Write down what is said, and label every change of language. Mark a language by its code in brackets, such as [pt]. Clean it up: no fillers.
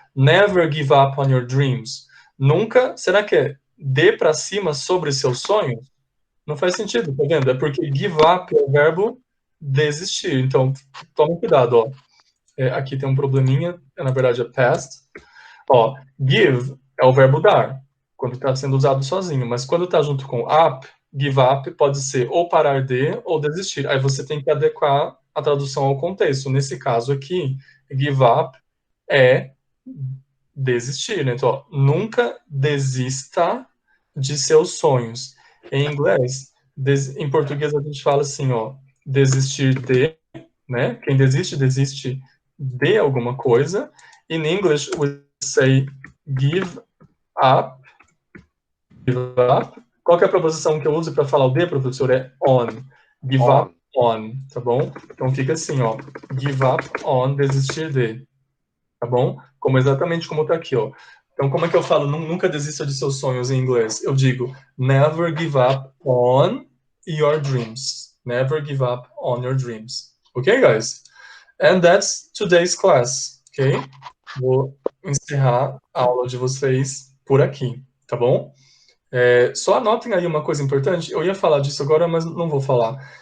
[en] Never give up on your dreams. [pt] Nunca, será que é dê para cima sobre seus sonhos? Não faz sentido, tá vendo? É porque give up é o verbo desistir. Então, toma cuidado, ó. Aqui tem um probleminha, na verdade é past. Ó, give é o verbo dar, quando está sendo usado sozinho, mas quando está junto com up, give up pode ser ou parar de ou desistir. Aí você tem que adequar a tradução ao contexto. Nesse caso aqui, give up é desistir, né? Então, ó, nunca desista de seus sonhos. Em inglês, em português a gente fala assim, ó, desistir de, né? Quem desiste, desiste de alguma coisa. [en] In English, we say give up. Give up. [pt] Qual que é a preposição que eu uso para falar o de, professor? É on. Give up on, tá bom? Então fica assim, ó. Give up on, desistir de. Tá bom? Exatamente como tá aqui, ó. Então como é que eu falo nunca desista de seus sonhos em inglês? Eu digo [en] never give up on your dreams. Never give up on your dreams. Ok, guys? And that's today's class, ok? [pt] Vou encerrar a aula de vocês por aqui, tá bom? Só anotem aí uma coisa importante. Eu ia falar disso agora, mas não vou falar.